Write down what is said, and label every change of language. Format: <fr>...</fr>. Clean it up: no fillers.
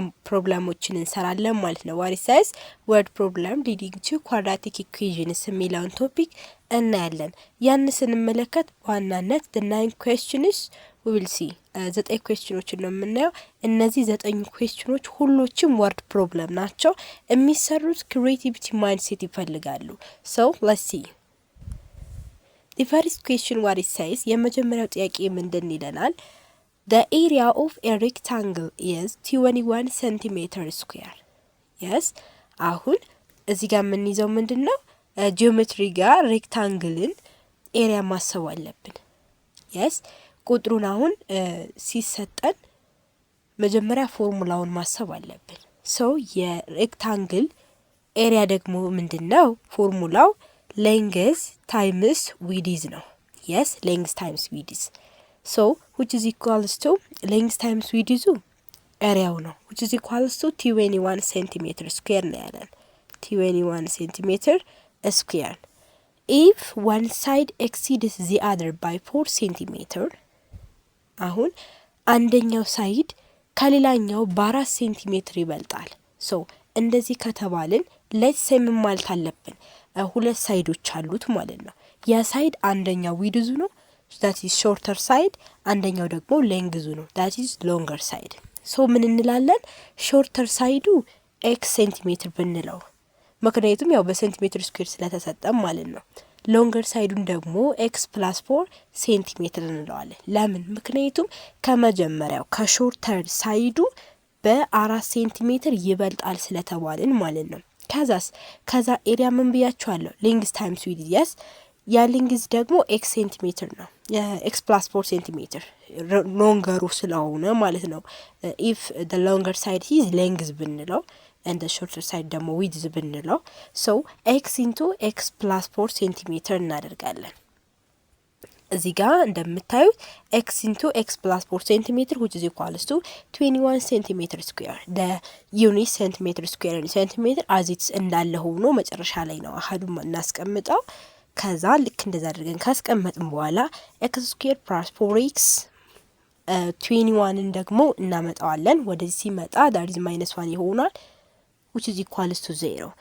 <am>ፕሮብለሞችን እንሰራለን ማለት ነው።</am> <en>ዋት ኢዝ ወርድ ፕሮብለም ሊዲንግ ቱ ኳድራቲክ ኢኩዌሽንስ</en> <am>የሚለውን ቶፒክ እናያለን። ያን ስንመለከት በዋናነት</am> <en>the 9 questions we will see</en> <am>9 ኩዌስችኖችን ነው የምናየው። እነዚህ 9 ኩዌስችኖች ሁሎችም ወርድ ፕሮብለም ናቸው። የሚሰሩት ክሪኤቲቪቲ ማይንድሴት ይፈልጋሉ።</am> <en>so let's see the first question what it says</en> <am>የመጀመሪያው ጥያቄ ምንድን ይለናል?</am> <en>the area of a rectangle is 21 centimeter square.</en> <am>yes አሁን እዚህ ጋር የምንይዘው ምንድነው? ጂኦሜትሪ ጋር ሬክታንግልን ኤሪያ ማሰብ አለብን። yes ቁጥሩን አሁን ሲሰጠን መጀመሪያ ፎርሙላውን ማሰብ አለብን። so የሬክታንግል ኤሪያ ደግሞ ምንድነው? ፎርሙላው</am> <en>length times width</en> <am>ነው።</am> <en>yes length times width. so which is equals to length times width</en> <am>ኤሪያው ነው</am> <en>which is equals to 21 centimeter square</en> <am>ነው ያለን</am> <en>21 centimeter square. if one side exceeds the other by 4 centimeter</en> <am>አሁን አንደኛው ሳይድ ከሌላኛው በ4 ሴንቲሜትር ይበልጣል። so እንደዚህ ከተባልን</am> <en>let's say</en> <am>ምን ማለት አለብን? ሁለት ሳይዶች አሉት ማለት ነው። ያ ሳይድ አንደኛው ዊድዙ ነው</am> <en>that is shorter side</en> <am>አንደኛው ደግሞ ሌንግዙ ነው</am> <en>that is longer side.</en> <am>so ምን እንላለን? shorter ሳይዱ x ሴንቲሜትር ብንለው ምክንያቱም ያው በሴንቲሜትር ስኩዌር ስለተሰጠም ማለት ነው። ሎንገር ሳይዱን ደግሞ x + 4 ሴንቲሜትር እንለዋለን። ለምን? ምክንያቱም ከመጀመሪያው ከሾርተር ሳይዱ በ4 ሴንቲሜትር ይበልጣል ስለተባልን ማለት ነው። ከዛ ኤሪያ ምን ብያችኋለሁ?</am> <en>ሌንግዝ ታይምስ ዊድዝ yes</en> <am>ያ ሌንግዝ ደግሞ x ሴንቲሜትር ነው x + 4 ሴንቲሜትር ሎንገሩ ስለሆነ ማለት ነው።</am> <en>if the longer side is length</en> <am>ብንለው</am> <en>and the shorter side</en> <am>ደግሞ</am> <en>width ብንለው so x into x plus 4 centimeter</en> <am>እናደርጋለን። እዚህ ጋር እንደምታዩት</am> <en>x into x plus 4 centimeter which is equals to 21 centimeter square. the unit centimeter square and centimeter as it's</en> <am>እንዳለ ሆኖ መጨረሻ ላይ ነው አሃዱን እናስቀምጠው። ከዛ ልክ እንደዛ አድርገን ካስቀመጥን በኋላ x square plus 4x 21ን ደግሞ እናመጣዋለን። ወደዚህ ሲመጣ</am> <en>that is -1</en> <am>ይሆናል</am> <en>which is equals to 0.</en>